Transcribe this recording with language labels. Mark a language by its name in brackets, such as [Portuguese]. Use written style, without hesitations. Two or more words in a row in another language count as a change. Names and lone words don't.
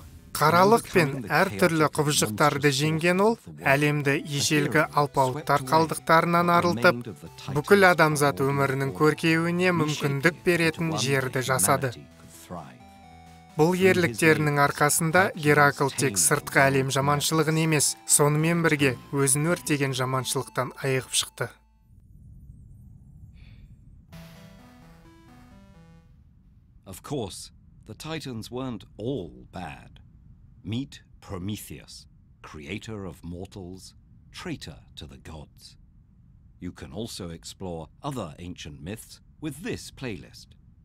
[Kazakh] Қаралық пен әртүрлі құбыжықтарды жеңген ол, әлемді ежелгі алпауыттар қалдықтарынан арылтып, бүкіл адамзат өмірінің көркеюіне мүмкіндік беретін жерді жасады. Бұл ерліктерінің арқасында Геракл тек сыртқы әлем жаманшылығын емес, сонымен бірге өзін өртеген жаманшылықтан айығып шықты. [English] Of course, the Titans weren't all bad. Meet Prometheus, creator of mortals, traitor to the gods. You can also explore other ancient myths with this playlist.